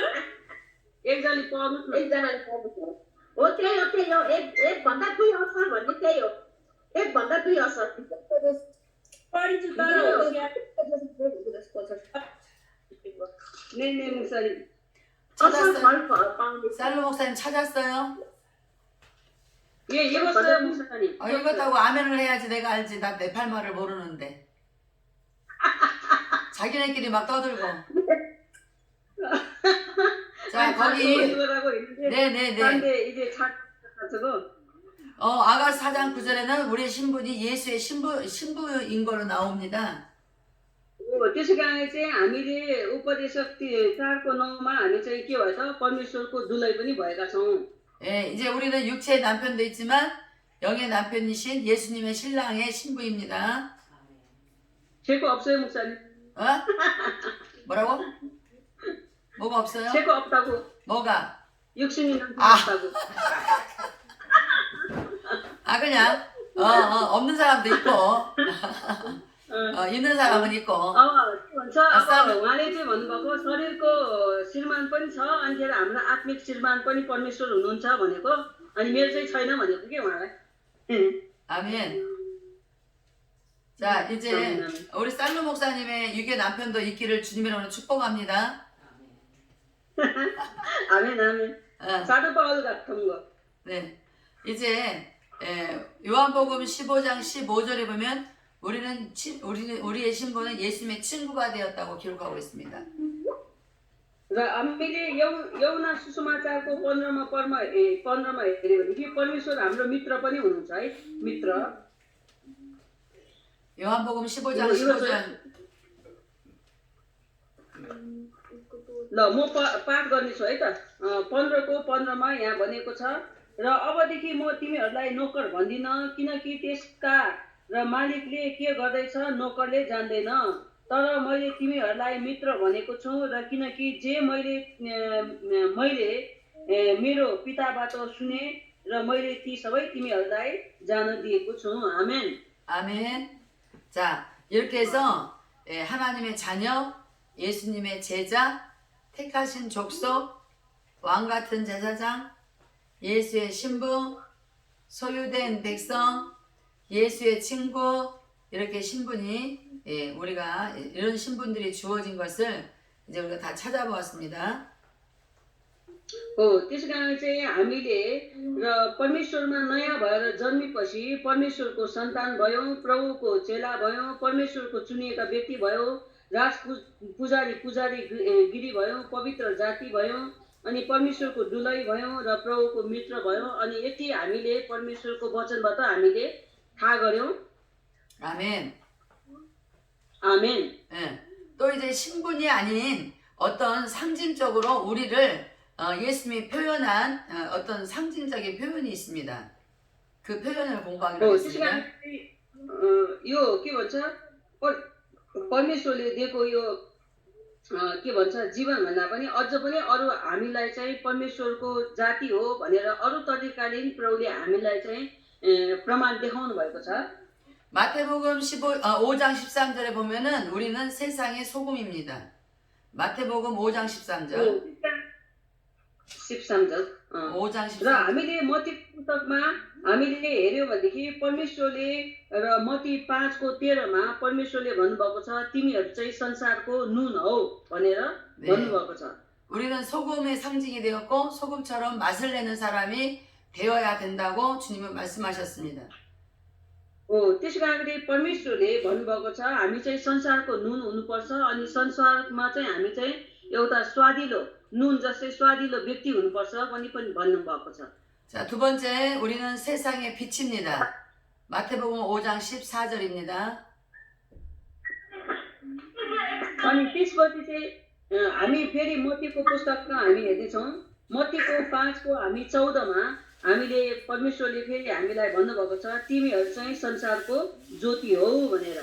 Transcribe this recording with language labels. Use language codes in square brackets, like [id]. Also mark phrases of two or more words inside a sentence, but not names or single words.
[ne] एकजनाले पढ्नुहोस् न एकजनाले पढ्नु हो त्यही हो एक भन्दा दुई अक्षर भन्ने त्यही हो एक भन्दा दुई अक्षर पढिन्छु तर [ko] 네 목사님 [ne] असल [ko] 찾았어요? [ne] फल पाउने [ko] 살로 목사님 찾았어요? 예 읽었어요 목사님 읽었다고 아멘을 해야지 내가 알지. 나 네팔 말을 모르는데. 자기네끼리 막 떠들고. 자, 거기. 읽으라고 했는데 네네네. 그런데 이제 저거 아가서 4장 9절에는 우리 신분이 예수의 신부인 걸로 나옵니다. [ne] त्यसै कारण चाहिँ हामीले उपदेशक 4:9मा हामी चाहिँ के भयो त परमेश्वरको दुलाइ पनि भएका छौँ [ko] 예, 이제 우리는 육체의 남편도 있지만 영의 남편이신 예수님의 신랑의 신부입니다. 죄가 없어요 목사님 어? 뭐라고? 뭐가 없어요? 죄가 없다고 뭐가? 육신이 남편 아. 없다고 아 그냥 없는 사람도 있고 있는 사람은 있고 [ne] के भन्छ अब उहाँले चाहिँ भन्नुभएको शरीरको श्रीमान पनि छ अनि त्यसलाई हाम्रो आत्मिक श्रीमान पनि परमेश्वर हुनुहुन्छ भनेको अनि मेरो चाहिँ छैन भनेको के उहाँलाई [ko] 아멘. 자 이제 우리 살로 목사님의 유괴 남편도 있기를 주님으로 축복합니다. 아멘 아멘 사도 바울 같은 거 네, 이제 요한복음 15장 15절에 보면 우리의 신분은 예수님의 친구가 되었다고 기록하고 있습니다. [ne] र हामीले यौना सुसमाचारको 15मा हेऱ्यो भने परमेश्वर हाम्रो मित्र पनि हुनुहुन्छ है मित्र [ko] 요한복음 15장 이거 15절 [ne] ल म पाठ गर्नेछु है त 15को 15मा यहाँ भनेको छ र अबदेखि म तिमीहरूलाई नोकर भन्दिन किनकि त्यसका र मालिकले के गर्दैछ नोकरले जान्दैन तर मैले तिमीहरूलाई मित्र भनेको छु र किनकि जे मैले मेरो पिताबाट सुने र मैले ती सबै तिमीहरूलाई जान दिएको छु आमेन [ko] 아멘. 자, 이렇게 해서 하나님의 자녀, 예수님의 제자, 택하신 족속, 왕같은 제사장, 예수의 신부, 소유된 백성, 예수의 친구, 이렇게 신분이 우리가 이런 신분들이 주어진 것을 이제 우리가 다 찾아보았습니다. [ne] त्यसै कारण चाहिँ हामीले र परमेश्वरमा नयाँ भएर जन्मेपछि परमेश्वरको सन्तान भयौँ प्रभुको चेला भयौँ परमेश्वरको चुनिएका व्यक्ति भयो पुजारी गिरी भयौँ पवित्र जाति भयौँ अनि परमेश्वरको दुलै भयौँ र प्रभुको मित्र भयौँ अनि यति हामीले परमेश्वरको वचनबाट हामीले थाहा गर्यौँ [ko] 아멘. [ne] आमेन [ko] 또 이제 신분이 아닌 어떤 상징적으로 우리를 예수님이 표현한 어떤 상징적인 표현이 있습니다. 그 표현을 공부하기로 [ne] त्यसै [ko] 했습니다. [ne] कारण यो के भन्छ परमेश्वरले दिएको यो के भन्छ जीवन भन्दा पनि अझ पनि अरू हामीलाई चाहिँ परमेश्वरको जाति हो भनेर अरू तरिकाले प्रभुले हामीलाई चाहिँ प्रमाण देखाउनु भएको छ [ko] 마태복음 5장 13절에 보면은 우리는 세상의 소금입니다. 마태복음 5장 13절. 13절 5장 [ne] र [ko] 13절. [ne] हामीले मत्ती पुस्तकमा हामीले हेर्यो भनेदेखि परमेश्वरले र मत्ती 5को 13मा परमेश्वरले भन्नुभएको छ तिमीहरू चाहिँ संसारको नुन हौ भनेर भन्नुभएको छ [ko] 우리는 소금의 상징이 되었고 소금처럼 맛을 내는 사람이 되어야 된다고 주님은 말씀하셨습니다. [ne] त्यसै कारणले परमेश्वरले भन्नुभएको छ हामी चाहिँ संसारको नुन हुनुपर्छ अनि संसारमा चाहिँ हामी चाहिँ एउटा स्वादिलो नुन जस्तै स्वादिलो व्यक्ति हुनुपर्छ पनि भन्नुभएको छ [ko] 자, 두 번째 우리는 세상의 빛입니다. 마태복음 5장 14절입니다. [ne] अनि त्यसपछि चाहिँ हामी फेरि मत्तीको पुस्तकमा हामी हेर्नेछौँ मत्तीको 5को हामी 14मा हामीले परमेश्वरले फेरि हामीलाई भन्नुभएको छ तिमीहरू चाहिँ संसारको ज्योति हौ भनेर